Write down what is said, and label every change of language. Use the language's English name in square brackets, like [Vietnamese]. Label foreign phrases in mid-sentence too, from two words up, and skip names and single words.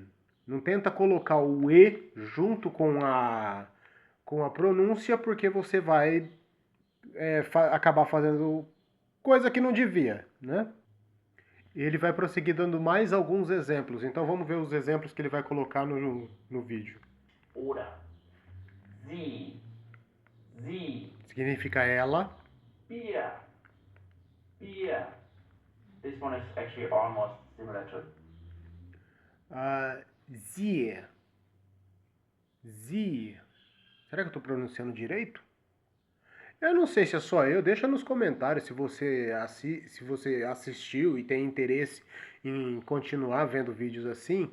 [Portuguese] Não tenta colocar o E junto com a pronúncia, porque você vai acabar fazendo coisa que não devia, né? Ele vai prosseguir dando mais alguns exemplos. Então vamos ver os exemplos que ele vai colocar no vídeo. [German] Oder. Sie. Sie. [Portuguese] Significa ela. [German] Bier. Bier. [English] This one is actually almost similar to [German] Sie. Sie. [Portuguese] Será que eu estou pronunciando direito? Eu não sei se é só eu. Deixa nos comentários se você assistiu e tem interesse em continuar vendo vídeos assim.